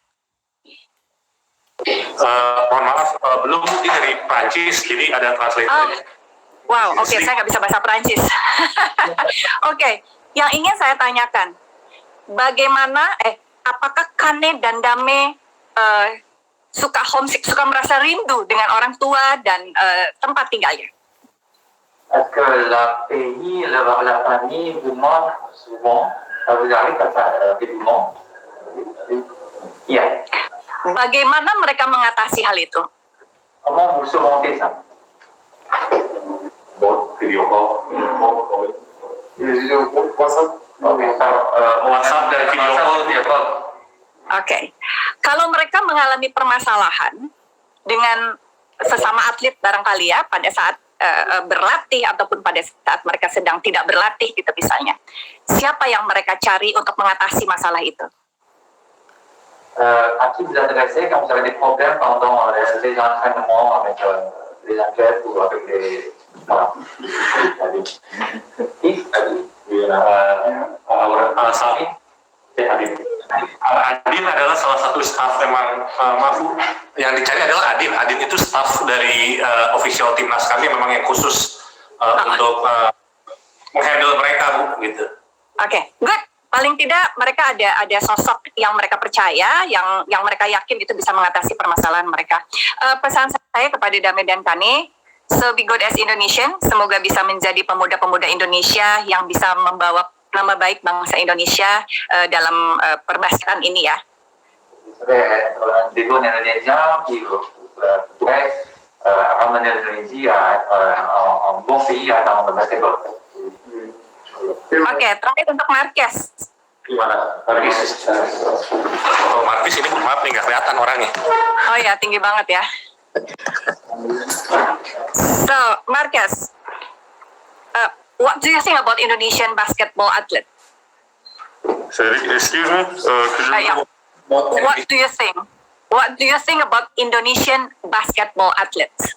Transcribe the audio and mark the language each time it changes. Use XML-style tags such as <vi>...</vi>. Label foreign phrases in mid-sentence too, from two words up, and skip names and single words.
<id>Mohon maaf, belum, ini dari Prancis, jadi ada translator. Wow, oke, saya nggak bisa bahasa Prancis. Oke, yang ingin saya tanyakan, bagaimana, apakah Kane dan Dame suka homesick, suka merasa rindu dengan orang tua dan tempat tinggalnya?</id> <fr>Est-ce que la famille vous manque souvent? Ça vous arrive rapidement?</fr> <id>Iya. Bagaimana mereka mengatasi hal itu?</id> <fr>Comment vous surmontez ça?</fr> <en>Video call.</en> <id>WhatsApp dan</id> <en>video call.</en> <id>Oke. Kalau mereka mengalami permasalahan dengan sesama atlet barangkali ya, pada saat berlatih ataupun pada saat mereka sedang tidak berlatih gitu misalnya, siapa yang mereka cari untuk mengatasi masalah itu?</id> <fr>À qui vous adressez quand vous avez des problèmes pendant les entraînements avec les athlètes ou avec les... Voilà.</fr> <id>Sami, Adin adalah salah satu staff memang Mafu. Yang dicari adalah Adin. Adin itu staff dari official timnas kami, memang yang khusus untuk menghandle mereka, Bu, gitu.</id> <en>Oke, good.</en> <id>Paling tidak mereka ada sosok yang mereka percaya, yang mereka yakin itu bisa mengatasi permasalahan mereka. Pesan saya kepada Dame dan Kane,</id> <en>so be good as Indonesian,</en> <id>semoga bisa menjadi pemuda-pemuda Indonesia yang bisa membawa nama baik bangsa Indonesia dalam perbasketan ini ya.</id> <fr>Des jeunes Indonésiens qui pourraient ramener l'Indonésie en bon pays dans le basketball.</fr> <id>Oke, terakhir untuk Marquez. Gimana? Marquis? Oh, Marquis ini maaf nih, nggak kelihatan orangnya. Oh ya, tinggi banget ya.</id> <en>So, Marquez, what do you think about Indonesian basketball athlete? Excuse me? What do you think? What do you think about Indonesian basketball athletes?</en>